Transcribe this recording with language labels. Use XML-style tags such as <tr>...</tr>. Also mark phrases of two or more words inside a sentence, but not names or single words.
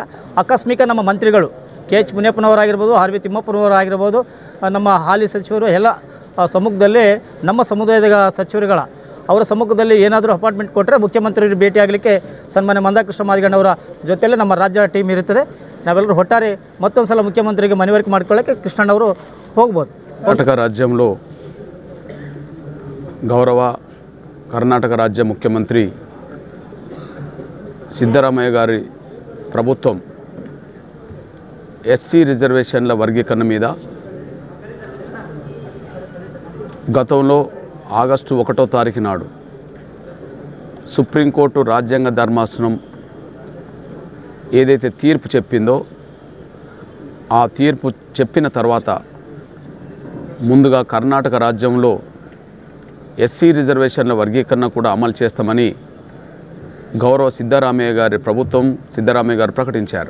<kn>ಆಕಸ್ಮಿಕ ನಮ್ಮ ಮಂತ್ರಿಗಳು KH ಮುನಿಯಪ್ಪನವರಾಗಿರ್ಬೋದು, RV ತಿಮ್ಮಪ್ಪನವರಾಗಿರ್ಬೋದು, ನಮ್ಮ ಹಾಲಿ ಸಚಿವರು ಎಲ್ಲ ಸಮ್ಮುಖದಲ್ಲಿ ನಮ್ಮ ಸಮುದಾಯದ ಸಚಿವರುಗಳ ಅವರ ಸಮ್ಮುಖದಲ್ಲಿ ಏನಾದರೂ ಅಪಾರ್ಟ್ಮೆಂಟ್ ಕೊಟ್ಟರೆ ಮುಖ್ಯಮಂತ್ರಿಯವರು ಭೇಟಿಯಾಗಲಿಕ್ಕೆ ಸನ್ಮಾನ್ಯ ಮಂದಾಕೃಷ್ಣ ಮಾದಿಗಣ್ಣವರ ಜೊತೆಯಲ್ಲೇ ನಮ್ಮ ರಾಜ್ಯ ಟೀಮ್ ಇರುತ್ತದೆ. ನಾವೆಲ್ಲರೂ ಒಟ್ಟಾರೆ ಮತ್ತೊಂದು ಸಲ ಮುಖ್ಯಮಂತ್ರಿಗೆ ಮನವರಿಕೆ ಮಾಡ್ಕೊಳ್ಳೋಕ್ಕೆ ಕೃಷ್ಣಣ್ಣವರು ಹೋಗ್ಬೋದು.</kn> <te>కర్ణాటక రాజ్యంలో గౌరవ కర్ణాటక రాజ్య ముఖ్యమంత్రి సిద్ధరామయ్య గారి ప్రభుత్వం SC రిజర్వేషన్ల వర్గీకరణ మీద గతంలో ఆగస్టు 1వ తారీఖు నాడు సుప్రీంకోర్టు రాజ్యాంగ ధర్మాసనం ఏదైతే తీర్పు చెప్పిందో ఆ తీర్పు చెప్పిన తర్వాత ముందుగా కర్ణాటక రాజ్యంలో SC రిజర్వేషన్ల వర్గీకరణ కూడా అమలు చేస్తామని గౌరవ సిద్ధరామయ్య గారి ప్రభుత్వం సిద్ధరామయ్య గారు ప్రకటించారు.</te>